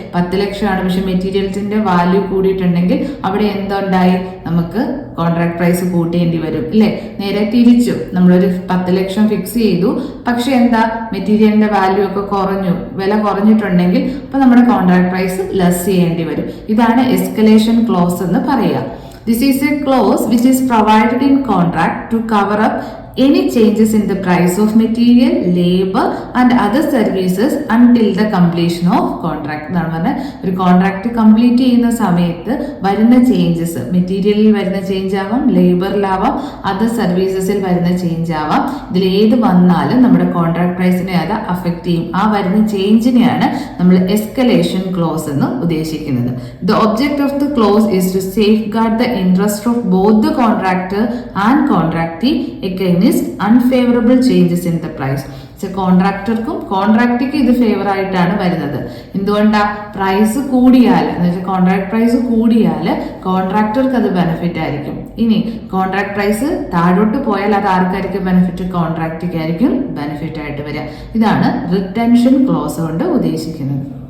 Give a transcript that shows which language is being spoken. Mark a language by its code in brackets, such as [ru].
[ml] 10 ലക്ഷമാണ്, പക്ഷെ മെറ്റീരിയൽസിൻ്റെ വാല്യൂ കൂടിയിട്ടുണ്ടെങ്കിൽ അവിടെ എന്തുണ്ടായി, നമുക്ക് കോൺട്രാക്ട് പ്രൈസ് കൂട്ടേണ്ടി വരും അല്ലേ. നേരെ തിരിച്ചു, നമ്മളൊരു 10 ലക്ഷം ഫിക്സ് ചെയ്തു, പക്ഷെ എന്താ മെറ്റീരിയലിന്റെ വാല്യൂ ഒക്കെ കുറഞ്ഞു, വില കുറഞ്ഞിട്ടുണ്ടെങ്കിൽ അപ്പൊ നമ്മുടെ കോൺട്രാക്ട് പ്രൈസ് ലെസ് ചെയ്യേണ്ടി വരും. ഇതാണ് എസ്കലേഷൻ ക്ലോസ് എന്ന് പറയുക. [en] This is a clause which is provided in contract to cover up any changes in the price of material, labor and other services until the completion of contract. [ml] എന്നാണ് പറഞ്ഞാൽ ഒരു contract complete ചെയ്യുന്ന സമയത്ത് വരുന്ന changes, മെറ്റീരിയലിൽ വരുന്ന change ആവാം, ലേബറിലാവാം, other സർവീസസിൽ വരുന്ന ചേഞ്ച് ആവാം. ഇതിൽ ഏത് വന്നാലും നമ്മുടെ കോൺട്രാക്ട് പ്രൈസിനെ അത് അഫക്റ്റ് ചെയ്യും. ആ വരുന്ന ചേഞ്ചിനെയാണ് നമ്മൾ എസ്കലേഷൻ ക്ലോസ് എന്ന് ഉദ്ദേശിക്കുന്നത്. [en] The object of the clause is to safeguard the interest of both the contractor and contractee against unfavorable changes in the price. [ml] കോൺട്രാക്ടർക്കും കോൺട്രാക്റ്റിക്ക് ഇത് ഫേവർ ആയിട്ടാണ് വരുന്നത്. എന്തുകൊണ്ടാ, പ്രൈസ് കൂടിയാൽ എന്ന് വെച്ചാൽ കോൺട്രാക്ട് പ്രൈസ് കൂടിയാൽ കോൺട്രാക്ടർക്ക് അത് ബെനിഫിറ്റ് ആയിരിക്കും. ഇനി കോൺട്രാക്ട് പ്രൈസ് താഴോട്ട് പോയാൽ അത് ആർക്കായിരിക്കും ബെനിഫിറ്റ്, കോൺട്രാക്റ്റിക്കായിരിക്കും ബെനിഫിറ്റ് ആയിട്ട് വരിക. ഇതാണ് റിട്ടൻഷൻ ക്ലോസ് കൊണ്ട് ഉദ്ദേശിക്കുന്നത്.